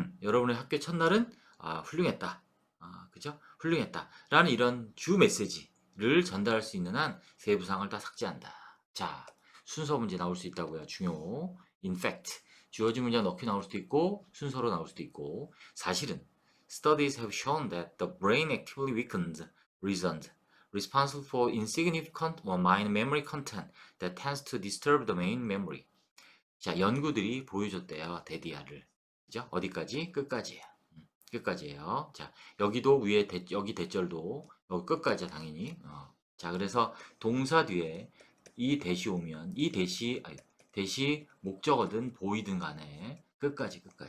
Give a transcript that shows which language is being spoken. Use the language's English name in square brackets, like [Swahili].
[Korean] 여러분의 학교 첫날은 훌륭했다. 그죠? 훌륭했다. 라는 이런 주 메시지를 전달할 수 있는 한 세부사항을 다 삭제한다. 자, 순서 문제 나올 수 있다고요. 중요. [English] In fact, [Korean] 주어진 문장 넣기 나올 수도 있고 순서로 나올 수도 있고 사실은 [English] studies have shown that the brain actively weakens regions responsible for insignificant or minor memory content that tends to disturb the main memory. [Korean] 자, 연구들이 보여줬대요. 대디아를. 그죠? 어디까지? 끝까지예요. 끝까지예요. 자, 여기도 위에 여기 대절도 여기 끝까지야 당연히. 자, 그래서 동사 뒤에 이 대시 오면 이 대시 목적어든 보이든 간에 끝까지.